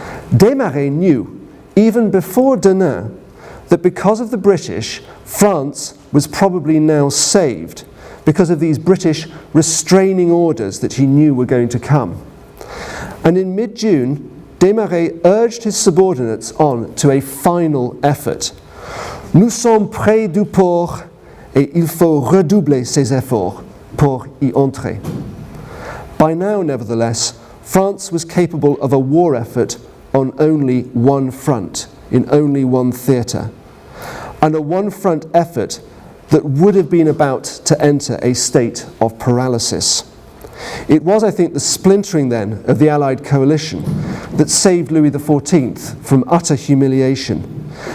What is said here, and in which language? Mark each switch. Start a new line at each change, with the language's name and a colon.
English: Desmarets knew, even before Denain, that because of the British, France was probably now saved, because of these British restraining orders that he knew were going to come. And in mid-June, Desmarets urged his subordinates on to a final effort.
French: Nous sommes près du port et il faut redoubler ses efforts pour y entrer.
English: By now, nevertheless, France was capable of a war effort on only one front, in only one theatre, and a one-front effort that would have been about to enter a state of paralysis. It was, I think, the splintering then of the Allied coalition that saved Louis XIV from utter humiliation.